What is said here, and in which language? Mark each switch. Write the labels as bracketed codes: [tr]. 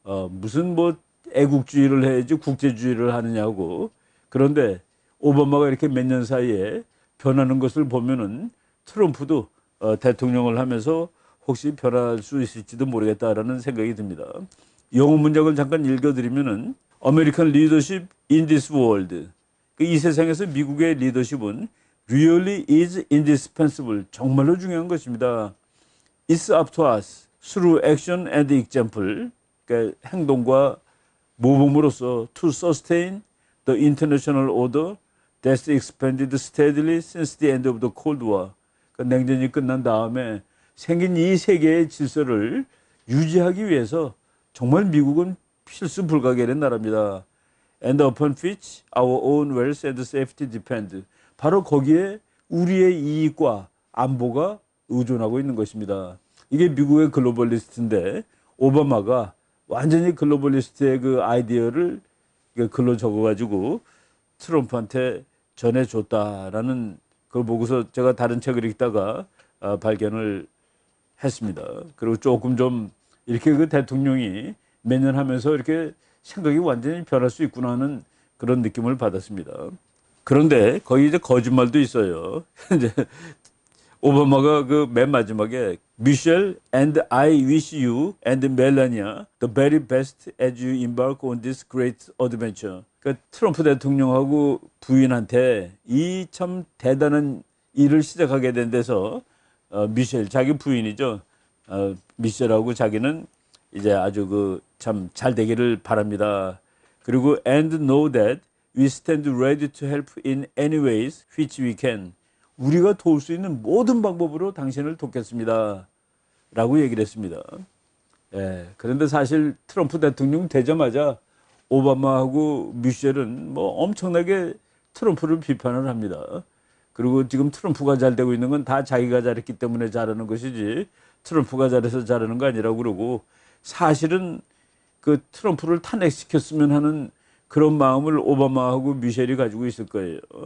[ko] 무슨 뭐 애국주의를 해야지 국제주의를 하느냐고. 그런데 오바마가 이렇게 몇 년 사이에 변하는 것을 보면은 트럼프도 대통령을 하면서 혹시 변할 수 있을지도 모르겠다라는 생각이 듭니다. 영어 문장을 잠깐 읽어드리면은 [en] American leadership in this world. [ko] 이 세상에서 미국의 리더십은 [en] really is indispensable. [ko] 정말로 중요한 것입니다. [en] It's up to us through action and example. [ko] 그러니까 행동과 모범으로서 [en] to sustain the international order that's expanded steadily since the end of the Cold War. [ko] 그러니까 냉전이 끝난 다음에 생긴 이 세계의 질서를 유지하기 위해서 정말 미국은 필수 불가결한 나라입니다. [en] And upon which our own wealth and safety depend. [ko] 바로 거기에 우리의 이익과 안보가 의존하고 있는 것입니다. 이게 미국의 글로벌리스트인데 오바마가 완전히 글로벌리스트의 그 아이디어를 글로 적어가지고 트럼프한테 전해줬다라는 걸 보고서 제가 다른 책을 읽다가 발견을 했습니다. 그리고 조금 좀 이렇게 그 대통령이 몇 년 하면서 이렇게 생각이 완전히 변할 수 있구나 하는 그런 느낌을 받았습니다. 그런데 거기 이제 거짓말도 있어요. 이제 오바마가 그 맨 마지막에 [en] Michelle and I wish you and Melania the very best as you embark on this great adventure. [ko] 그 트럼프 대통령하고 부인한테 이 참 대단한 일을 시작하게 된 데서 미셸 자기 부인이죠. 미셸하고 자기는 이제 아주 그 참 잘 되기를 바랍니다. 그리고 [en] and know that we stand ready to help in any ways which we can. [ko] 우리가 도울 수 있는 모든 방법으로 당신을 돕겠습니다. 라고 얘기를 했습니다. 예, 그런데 사실 트럼프 대통령 되자마자 오바마하고 미셸은 뭐 엄청나게 트럼프를 비판을 합니다. 그리고 지금 트럼프가 잘 되고 있는 건 다 자기가 잘했기 때문에 잘하는 것이지 트럼프가 잘해서 잘하는 거 아니라고 그러고 사실은 그 트럼프를 탄핵시켰으면 하는 그런 마음을 오바마하고 미셸이 가지고 있을 거예요.